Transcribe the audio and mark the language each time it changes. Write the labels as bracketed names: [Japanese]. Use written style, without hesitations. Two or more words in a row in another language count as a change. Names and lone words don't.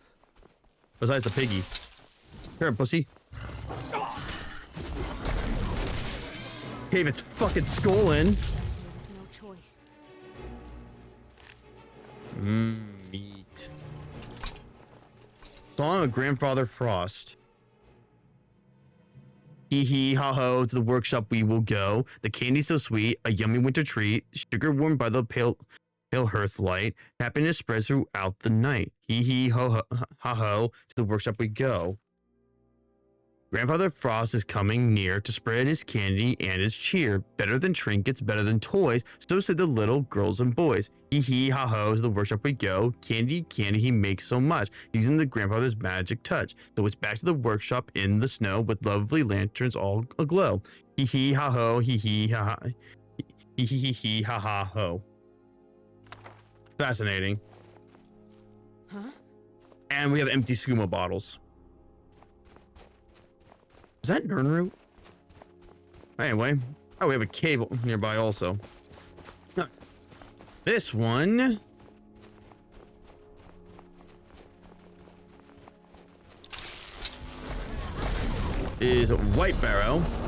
[English] Besides the piggy. Here, pussy. Cave its fucking skull in. No choice. Meat. Song of Grandfather Frost. Hee hee ha ho, to the workshop we will go. The candy so sweet, a yummy winter treat. Sugar warmed by the pale hearth light. Happiness spreads throughout the night. Hee hee ho ho ha ho, to the workshop we go. Grandfather Frost is coming near to spread his candy and his cheer. Better than trinkets, better than toys, so say the little girls and boys. Hee hee ha ho, to the workshop we go. Candy, candy, he makes so much, using the grandfather's magic touch. So it's back to the workshop in the snow with lovely lanterns all aglow. Hee hee ha ho, hee hee ha ha, hee hee hee ha ha ho. Fascinating. Huh? And we have empty skooma bottles. Is that Nernroot? Anyway. Oh, we have a cave nearby also. This one is White Barrow.